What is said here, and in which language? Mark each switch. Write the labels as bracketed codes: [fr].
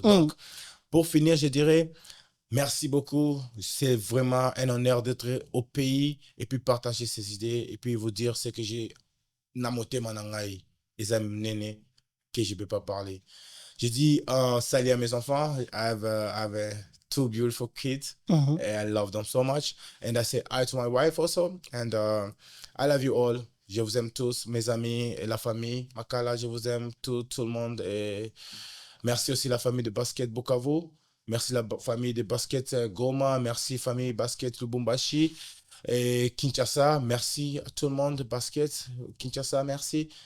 [fr] Donc, pour finir, je dirais, merci beaucoup. C'est vraiment un honneur d'être au pays et puis partager ces idées et puis vous dire ce que j'ai namoté manangai et ça m'nene que je peux pas parler. Je dis salut à mes enfants. [en] I have two beautiful kids and I love them so much. And I say hi to my wife also. And I love you all. [fr] Je vous aime tous, mes amis et la famille. Makala, je vous aime tout le monde. Et merci aussi la famille de basket Bukavu. Merci la famille de basket Goma. Merci famille basket Lubumbashi. Et Kinshasa, merci à tout le monde de basket. Kinshasa, merci.